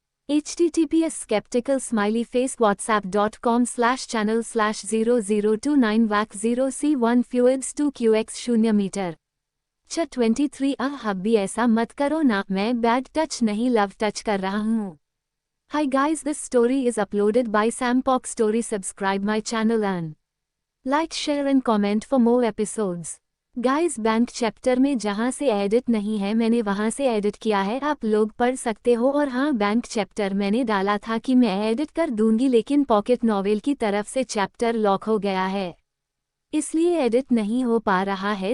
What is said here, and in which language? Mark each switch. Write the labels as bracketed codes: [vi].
[hi] https skeptical smiley face whatsapp.com/channel/0029 vac 0c1 fluids 2qx 0 metre 23 hubby ऐसा मत करो ना, मैं बैड टच नहीं लव टच कर रहा हूँ। [en] Hi guys, this story is uploaded by Sampok Story. Subscribe my channel and like, share and comment for more episodes. [hi] Guys bank chapter में जहाँ से एडिट नहीं है मैंने वहाँ से एडिट किया है, आप लोग पढ़ सकते हो। और हाँ, बैंक चैप्टर मैंने डाला था कि मैं एडिट कर दूंगी, लेकिन पॉकेट नॉवेल की तरफ से चैप्टर लॉक हो गया है, इसलिए एडिट नहीं हो पा रहा है।